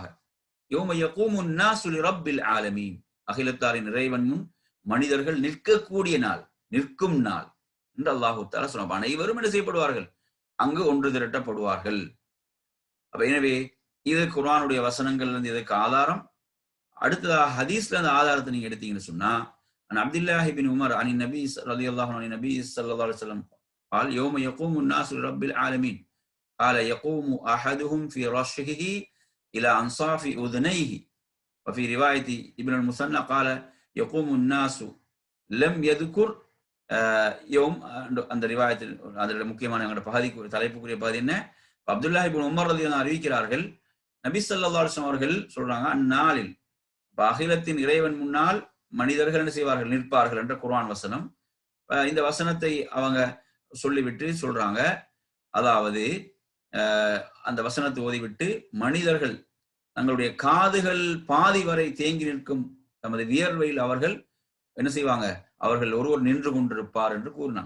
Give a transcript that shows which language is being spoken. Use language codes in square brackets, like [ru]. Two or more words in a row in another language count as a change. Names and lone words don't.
[ar] يوم يقوم الناس لرب العالمين, [ta] அகிலத்தாரின் இறைவன் முன் மனிதர்கள் நிற்கக்கூடிய நாள், நிற்கும் நாள் என்று அல்லாஹ் தஆலா சொன்னார். அனைவரும் என்ன செய்யப்படுவார்கள், அங்கு ஒன்று திரட்டப்படுவார்கள். எனவே இது குர்ஆனுடைய வசனங்கள்ல இருந்து இதற்கு ஆதாரம். அடுத்ததாக ஹதீஸ்ல அந்த ஆதாரத்தை நீங்க எடுத்தீங்கன்னு சொன்னா, [ar] عبد الله بن عمر عن النبي رضي الله عنه النبي صلى الله عليه وسلم قال يوم يقوم الناس لرب العالمين قال يقوم احدهم في رشحه الى انصاف اذنيه وفي روايه ابن المثنى قال يقوم الناس لم يذكر يوم. [ta] அந்த ரிவாயத்தில் அதோட முக்கியமான பகுதிக்கு தலைப்புக்குரிய பகுதி என்ன, அப்துல்லாஹ் இப்னு உமர் ரலியல்லாஹு அறிவிக்கிறார்கள், நபி [ar] صلى الله عليه وسلم [ta] அவர்கள் சொல்றாங்க, அந்நாளில் அகிலத்தின் இறைவன் முன்னால் மனிதர்கள் என்ன செய்வார்கள், நிற்பார்கள் என்ற குர்ஆன் வசனம். இந்த வசனத்தை அவங்க சொல்லிவிட்டு சொல்றாங்க, அதாவது அந்த வசனத்தை ஓதிவிட்டு மனிதர்கள் தங்களுடைய காதுகள் பாதி வரை தேங்கி நிற்கும் தமது வியர்வையில் அவர்கள் என்ன செய்வாங்க, அவர்கள் ஒருவர் நின்று கொண்டிருப்பார் என்று கூறினாங்க.